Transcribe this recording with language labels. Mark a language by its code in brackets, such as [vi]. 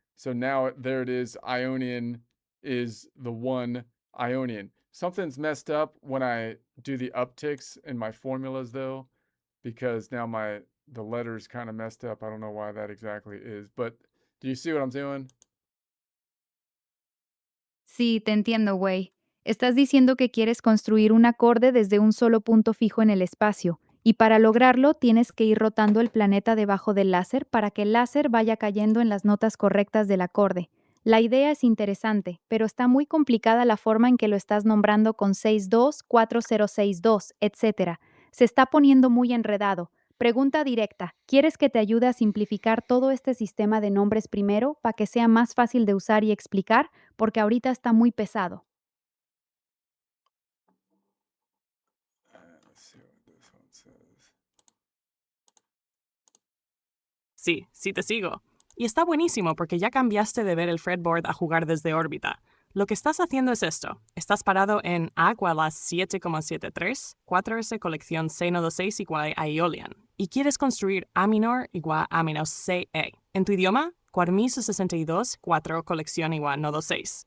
[en] So now there it is. Ionian is the 1 Ionian. Something's messed up when I do the upticks in my formulas though, because now the letters kind of messed up. I don't know why that exactly is, but do you see what I'm doing? [es] Sí, te entiendo, güey. Estás diciendo que quieres construir un acorde desde un solo punto fijo en el espacio, y para lograrlo tienes que ir rotando el planeta debajo del láser para que el láser vaya cayendo en las notas correctas del acorde. La idea es interesante, pero está muy complicada la forma en que lo estás nombrando con 624062, etc. Se está poniendo muy enredado. Pregunta directa. ¿Quieres que te ayude a simplificar todo este sistema de nombres primero para que sea más fácil de usar y explicar? Porque ahorita está muy pesado. [en] Let's see what this one says. [es] Sí, sí te sigo. Y está buenísimo porque ya cambiaste de ver el fretboard a jugar desde órbita. Lo que estás haciendo es esto. Estás parado en A igual a 7,73, 4S colección C nodo 6 igual a Aeolian. Y quieres construir A menor igual a menos CE. En tu idioma, 4062, 4 colección igual nodo 6.